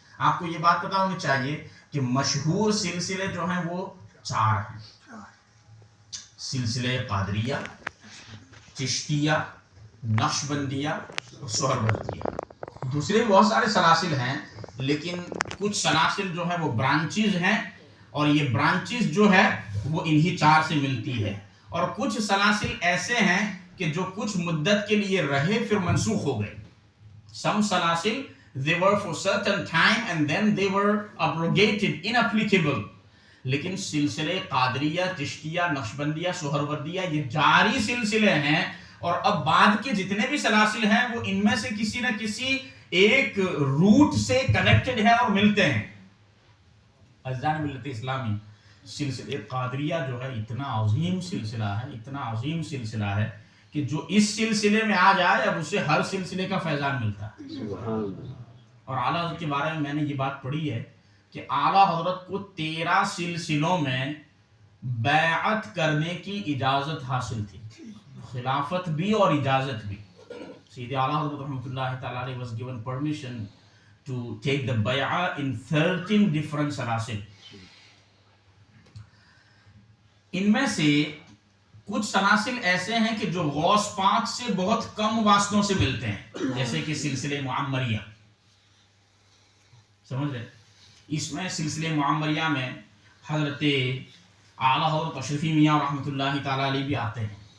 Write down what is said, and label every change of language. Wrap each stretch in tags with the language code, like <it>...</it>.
<ur>آپ کو یہ بات پتہ ہونی چاہیے کہ مشہور سلسلے جو ہیں وہ 4 ہیں: سلسلے قادریہ, چشتیہ, نقشبندیہ اور سہروردیہ. دوسرے بہت سارے سلاسل ہیں, لیکن کچھ سلاسل جو ہیں وہ برانچز ہیں, اور یہ برانچز جو ہے وہ انہی 4 سے ملتی ہے. اور کچھ سلاسل ایسے ہیں کہ جو کچھ مدت کے لیے رہے پھر منسوخ ہو گئے.</ur> <en>Some سلاسل they were for certain time and then they were abrogated, inapplicable.</en> <ur>لیکن سلسلے قادریہ, چشتیہ, نقشبندیہ, سہروردیہ یہ جاری سلسلے ہیں, اور اب بعد کے جتنے بھی سلاسل ہیں وہ ان میں سے کسی نہ کسی ایک روٹ سے کنیکٹڈ ہے اور ملتے ہیں. عزیزان ملت اسلامی, سلسلے قادریہ جو ہے اتنا عظیم سلسلہ ہے, اتنا عظیم سلسلہ ہے کہ جو اس سلسلے میں آ جائے اب اسے ہر سلسلے کا فیضان ملتا ہے. اور اعلیٰ حضرت کے بارے میں نے یہ بات پڑھی ہے کہ اعلیٰ حضرت کو 13 سلسلوں میں بیعت کرنے کی اجازت حاصل تھی, خلافت بھی اور اجازت بھی.</ur> <en>سیدھے اعلیٰ حضرت رحمۃ اللہ تعالیٰ علیہ was given permission to take the bay'ah in 13 different سلاسل.</en> <ur>ان میں سے کچھ سلاسل ایسے ہیں کہ جو غوث پاک سے بہت کم واسطوں سے ملتے ہیں, جیسے کہ سلسلے معمریہ. سمجھ رہے, اس میں سلسلے معمریہ میں حضرت اعلیٰ حضرت اشرفی میاں رحمۃ اللہ تعالیٰ علیہ بھی آتے ہیں.</ur>